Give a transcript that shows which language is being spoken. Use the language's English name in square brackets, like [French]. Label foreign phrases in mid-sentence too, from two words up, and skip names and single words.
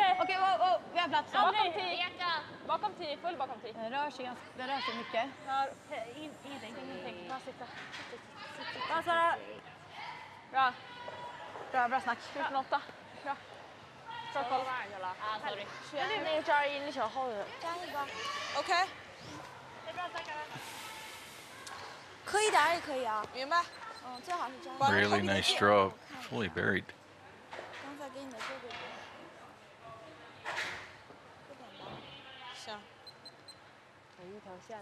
[Swedish] Okej, vi har plats. Bakom 10! Bakom 10, full bakom 10. Den rör sig mycket. Ingenting. Bara sitta. Bra Sara! Bra snack. 14,8. Bra. Bra koll. Ah, sorry. [Chinese] 那个扎音那小号的。加一个。 OK，磕一点也可以啊。明白。嗯，最好是这样。 [English] Really nice draw. Fully buried. [Chinese] 刚才给你的这个。行，一条线。